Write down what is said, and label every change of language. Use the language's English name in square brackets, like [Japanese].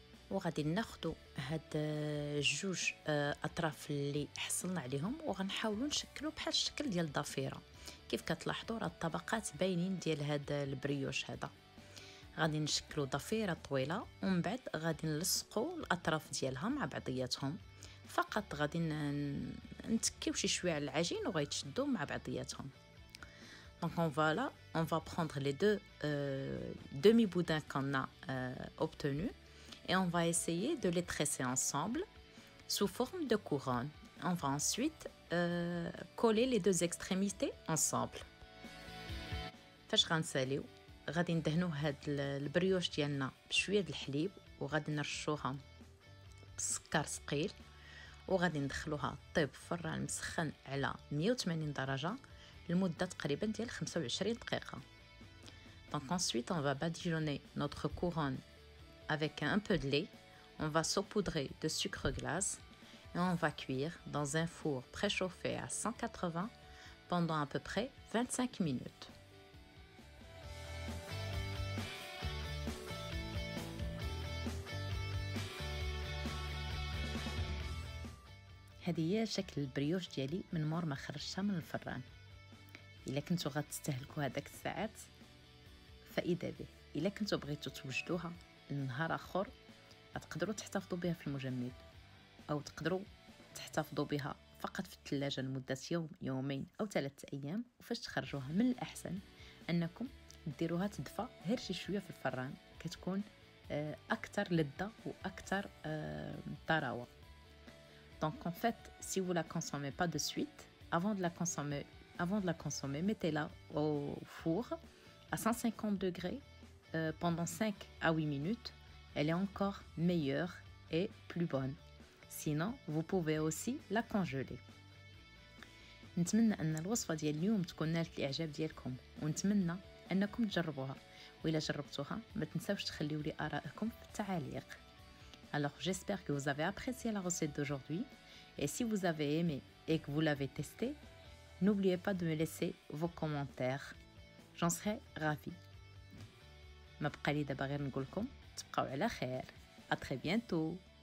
[Arabic] وغادي ناخدو هاد الجوج اطراف اللي حصلنا عليهم وغنحاولوا نشكلوا بحال الشكل ديال الضفيره كيف كتلاحظوا راه الطبقات باينين ديال هاد البريوش هذا. غادي نشكلوا ضفيره طويله ومن بعد غادي نلصقوا الاطراف ديالها مع بعضياتهم، فقط غادي نتكيو شي شويه على العجين وغيتشدوا مع بعضياتهم. [French] Donc on va prendre les deux demi-boudins qu'on a obtenus et on va essayer de les tresser ensemble sous forme de couronne. On va ensuite coller les deux extrémités ensemble. [Arabic] فاش غنساليو غادي ندهنوا هاد البريوش ديالنا بشويه د الحليب وغادي نرشوها بالسكر ثقيل وغادي ندخلوها طيب في الفران مسخن على 180 درجه لمده تقريبا ديال 25 دقيقه. [French] Donc ensuite on va badigeonner notre couronne avec un peu de lait, on va saupoudrer de sucre glace et on va cuire dans un four préchauffé à 180 pendant à peu près 25 minutes. [Arabic] هذه هي شكل البريوش ديالي من مور ما خرجتها من الفران. الا كنتو غتستهلكوا هذاك الساعات فائده به، الا كنتو بغيتو توجدوها النهار اخر تقدروا تحتفظوا بها في المجمد او تقدروا تحتفظوا بها فقط في الثلاجه لمده يوم يومين او 3 ايام. وفاش تخرجوها من الاحسن انكم ديروها تدفى غير شي شويه في الفران، كتكون اكثر لذه واكثر طراوه. [French] Donc en fait, si vous la consommez pas de suite, avant de la consommer, mettez-la au four à 150 degrés pendant 5 à 8 minutes. Elle est encore meilleure et plus bonne. Sinon, vous pouvez aussi la congeler. [Arabic] نتمنى ان الوصفه ديال اليوم تكون نالت الاعجاب ديالكم، ونتمنى انكم تجربوها، وإلا جربتوها ما تنساوش تخليو لي آرائكم في التعاليق. [French] Alors j'espère que vous avez apprécié la recette d'aujourd'hui, et si vous avez aimé et que vous l'avez testé, n'oubliez pas de me laisser vos commentaires, j'en serai ravie. [Arabic] ما بقى لي دابا غير نقولكم تبقاو على خير. [French] À très bientôt.